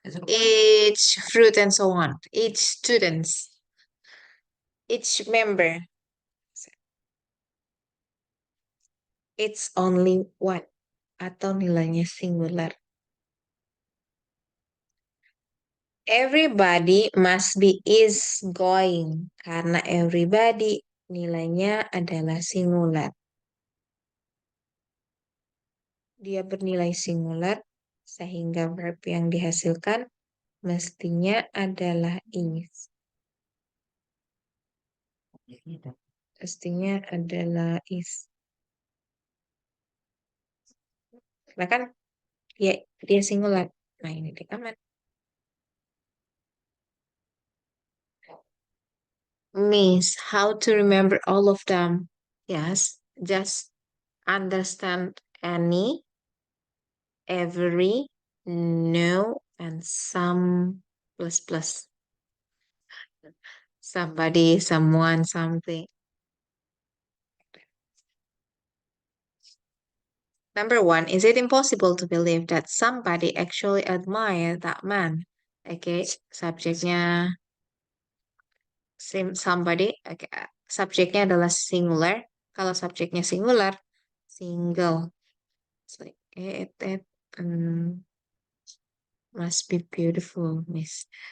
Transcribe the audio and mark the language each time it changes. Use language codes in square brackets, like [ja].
[en] Each fruit and so on. Each students, each member. It's only one. [id] Atau nilainya singular. [en] Everybody must be is going. [id] Karena everybody nilainya adalah singular. Dia bernilai singular sehingga verb yang dihasilkan mestinya adalah is. Mestinya adalah is. Nah kan dia singular. Nah ini dia aman. [en] Miss, how to remember all of them? Yes, just understand any, every, no, and some plus plus. Somebody, someone, something. Number 1, is it impossible to believe that somebody actually admired that man? [id] Oke, subjeknya somebody, oke, subjeknya adalah singular. Kalau subjeknya singular, single. [en] It's like, must be beautiful, miss.